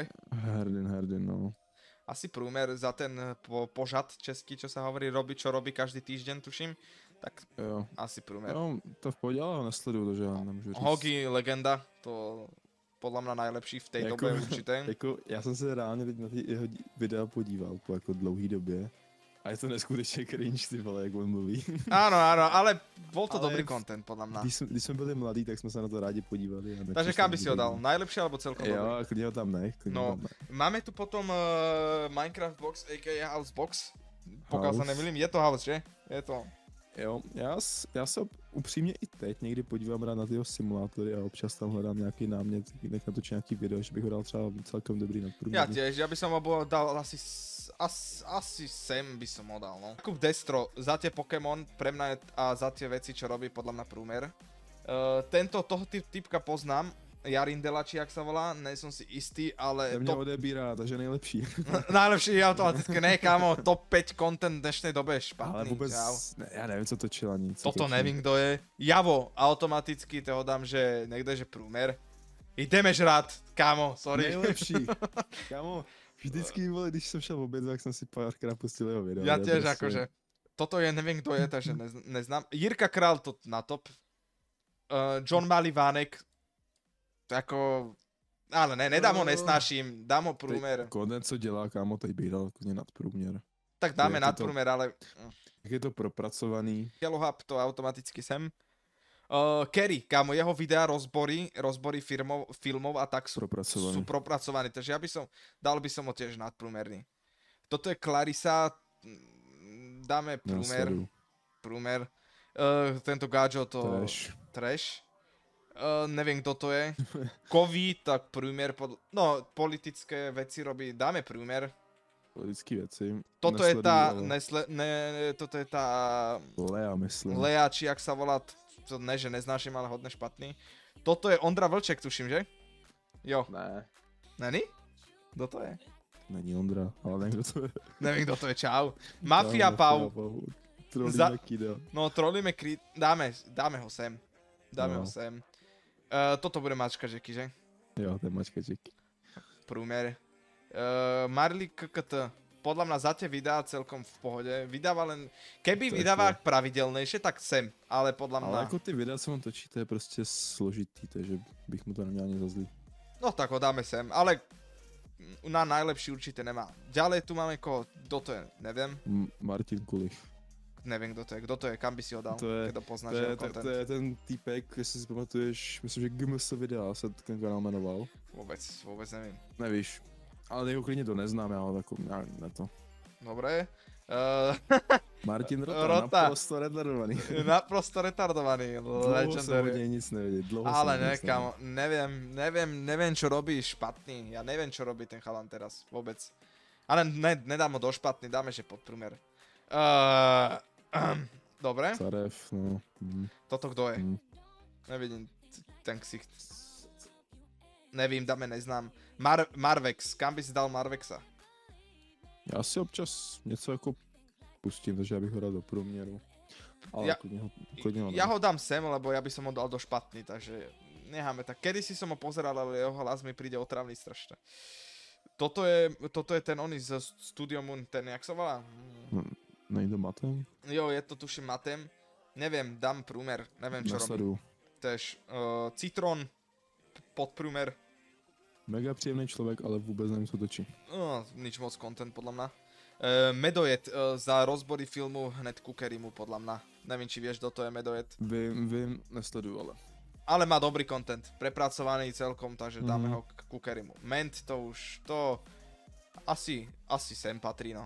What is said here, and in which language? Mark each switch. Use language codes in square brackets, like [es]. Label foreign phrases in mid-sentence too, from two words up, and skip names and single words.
[sk] Herdin, no. Asi prúmer za ten požad český, čo sa hovorí, čo robí každý týždeň, tuším. Tak jo. Asi prúmer. No, to v pohode, ale nesledujú to, že ja nemôžu říct. Hogi, legenda, to podľa mňa najlepší v tej dobe určite. Ja som sa reálne teď na ty jeho videa podíval po ako dlouhý době. [cs] A je to neskutečne cringe, ty vole, jak on mluví. [sk] Áno, ale bol to dobrý content, podľa mňa. [cs] Když sme byli mladí, tak sme sa na to rádi podívali. [sk] Takže kam by si ho dal? Najlepšie alebo celkom dobrý? Jo, klidne ho tam nech. No, máme tu potom Minecraft Box, a.k.a. House Box. Pokiaľ sa nemýlim, je to House, že? Je to. [cs] Jo, já se upřímně i teď někdy podívám rád na tyho simulátory a občas tam hledám nějaký námět, nech natočí nějaký video, že bych ho dal třeba celkem dobrý nadprůměrný. [sk] Ja tiež, ja by som ho dal asi sem by som ho dal, no. Jakub Destro, za tie Pokémon pre mňa a za tie veci, čo robí, podľa mňa prúmer. Toho typka poznám, Jarindela, či jak sa volá, nejsom si istý, ale... [cs] Ten mňa odebírá, takže nejlepší. [sk] Najlepší je automaticky, ne kámo, top 5 content v dnešnej dobe je špatný. Ale vôbec, ja neviem, co točil ani. Toto nevím, kto je. Javo, automaticky toho dám, že niekde, že prúmer. Ideme žrát, kámo, sorry. [cs] Nejlepší. Kámo, vždycky, vole, když som šel v oběd, tak som si párkrát pustil jeho video. [sk] Ja tiež akože, toto je, neviem, kto je, takže neznám. Jirka Král to na top. [cs] John Malivánek, ako, ale ne, nedám ho, nesnáším, dám ho průměr. Konec, co dělá, kámo, teď bych dal nadprůměr. Tak dáme nadprůměr, ale... Jak je to propracovaný. Yellowhub to automaticky sem. Kerry, [sk] kámo, jeho videa rozbory filmov a tak sú propracovaní, takže dal by som ho tiež nadprůmerný. Toto je Clarissa, dáme [cs] Nesleduju. [sk] průmer. Tento Gajo to... Trash. Neviem, kto to je. Kovy, tak průmer, no, politické veci robí, dáme průmer. [cs] Politické věci. [sk] Toto je tá, toto je tá... Lea, myslím. Lea, či jak sa volá, to ne, že neznášim, ale hodne špatný. Toto je Ondra Vlček, tuším, že? [cs] Jo. Ne. Není? Kto to je? Není Ondra, ale nevím, kdo to je. [sk] Neviem, kto to je, čau. Mafia Pau. Trolíme Kida. No, trolíme Creed, dáme ho sem. Dáme ho sem. Toto bude mačka Jackie, že? Jo, to je mačka Jackie. Průmer. Marley KKT. Podľa mňa za tie videá celkom v pohode. Vydáva len... Keby vydáva pravidelnejšie, tak sem. Ale podľa mňa... [cs] Ale jako ty videa, co on točí, to je prostě složitý, takže bych mu to neměl ani za zlý. [sk] No tak ho dáme sem, ale na najlepší určite nemá. Ďalej tu máme koho, kto to je, neviem. Martin Kulich. Neviem, kto to je, kam by si ho dal, keď to poznáš jeho content. [cs] To je ten týpek, jestli si pamatuješ, myslím, že GMS videa se ten kanál jmenoval. [sk] Vôbec neviem. [cs] Nevíš, ale jeho klidně to neznám, já ho takový, ne to. [sk] Dobre. Martin Rota. Naprosto retardovaný. Naprosto retardovaný. [cs] Dlouho jsem od něj nic nevěděl. [sk] Ale ne, kamo, neviem, čo robí špatný. Ja neviem, čo robí ten chalan teraz, vôbec. Ale nedám ho do špatný, dáme, že podprúmer. Dobre. Carev, no. [cs] Toto kdo je? Nevidím ten ksicht. Nevím, dáme, neznám. [sk] Marvex, kam by si dal Marvexa? [cs] Já si občas něco jako pustím, takže já bych ho dal do průměru. Ale klidně ho [sk] ja ho dám sem, lebo ja by som ho dal do špatný, takže necháme tak. Kedy si som ho pozeral, ale jeho hlas mi príde otravný strašne. Toto je ten oný z Studio Moon, ten jak sa volá? [cs] Není to Matem? Jo, je to tuším Matem. [sk] Neviem, dám průmer, neviem čo robí. Tež Citron, podprúmer. [cs] Mega příjemný člověk, ale vůbec nevím, co točí. No, [sk] nič moc content podľa mňa. Medojet za rozbory filmu hned ku Kerimu podľa mňa. Neviem, či vieš, kto to je Medojet. [cs] Vím, nesleduju, ale. [sk] Ale má dobrý content, prepracovaný celkom, takže dáme ho ku Kerimu. Ment to už, to asi sem patrí, no.